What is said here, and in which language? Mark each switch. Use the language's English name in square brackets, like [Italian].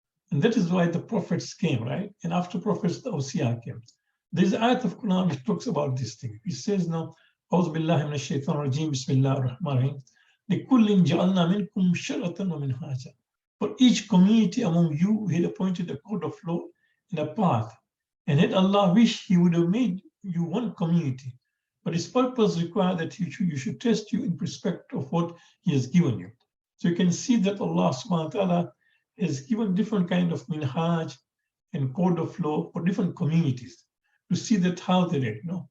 [English] And that is why the prophets came, right? And after prophets, the Awsiya came. There's an ayat of Quran which talks about this thing. It says now, [Arabic] أعوذ بالله من الشيطان الرجيم بسم الله الرحمن الرحيم لِكُلٍّ جَعَلْنَا مِنْكُمْ شَرْعَةً وَمِنْهَاجًا. [English] For each community among you, we had appointed a code of law and a path. And had Allah wished, He would have made you one community. But His purpose required that you should test you in respect of what He has given you. So you can see that Allah subhanahu wa ta'ala has given different kind of minhaj and code of law for different communities to see that how they act.